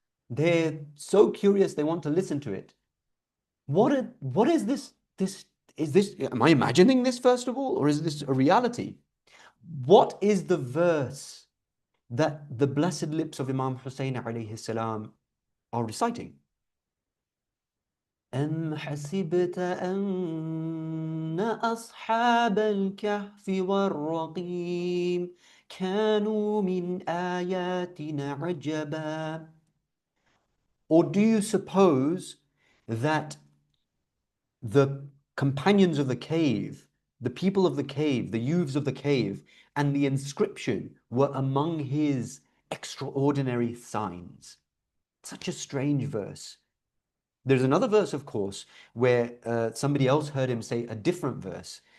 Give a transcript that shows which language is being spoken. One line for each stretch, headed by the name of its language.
English: They're so curious, they want to listen to it. What is this? Am I imagining this first of all, or is this a reality? What is the verse that the blessed lips of Imam Hussein alayhi salam are reciting?
Arabic: أم حسبت أن أصحاب الكهف والرقيم كانوا من آياتنا عجبا.
English: Or do you suppose that the companions of the cave, the people of the cave, the youths of the cave, and the inscription were among his extraordinary signs? Such a strange verse. There's another verse, of course, where somebody else heard him say a different verse.